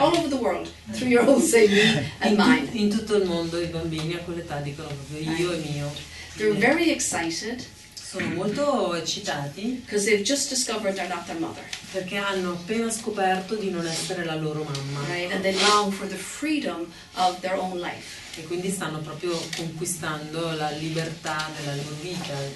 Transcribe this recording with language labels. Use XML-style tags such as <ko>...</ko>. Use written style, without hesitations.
<en>All over the world, 3-year-olds say me and mine.</en> <it>In tutto il mondo i bambini a quell'età dicono proprio io e mio.</it> <en>They're very excited</en> <it>Sono molto eccitati</it> <en>because they've just discovered they're not their mother.</en> <it>perché hanno appena scoperto di non essere la loro mamma.</it> <en>Right? And they long for the freedom of their own life.</en> <it>E quindi stanno proprio conquistando la libertà della loro vita.</it>